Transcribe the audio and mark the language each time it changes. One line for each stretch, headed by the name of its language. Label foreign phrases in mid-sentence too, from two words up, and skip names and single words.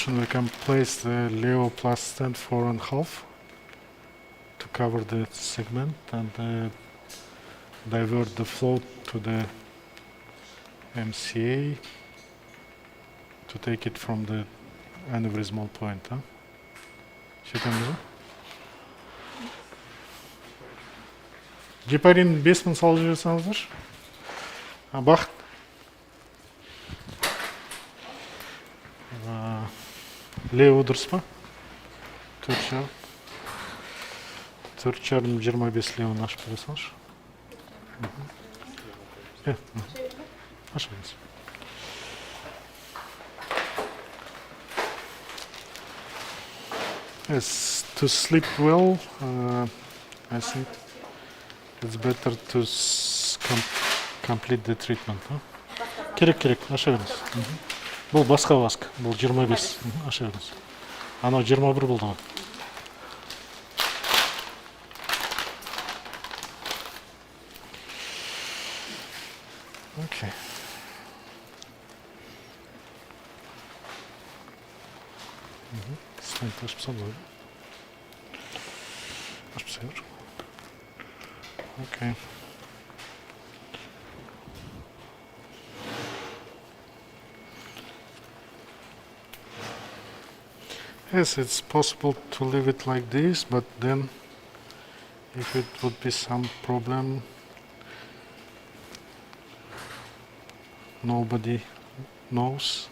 English: We can place the Leo plus stand 4.5 to cover the segment and divert the flow to the MCA to take it from the aneurysmal point.
Kazakh: Huh? Şükür Гепарин 5000 салып жіберсеңіздер. Бақыт. Лео дұрыс па? 4,5 25 леоны ашып бере салшы. Ашыңыз.
English: Yes, to sleep well, I think it's better to complete the treatment.
Kazakh: Керек, аша беріңіз. Бұл басқа васк, бұл 25, аша беріңіз. Анау 21 болды ғой. Okay. Стент ашып салды. Ашып салды. Okay.
English: Yes, it's possible to leave it like this, but then if it would be some problem, nobody knows.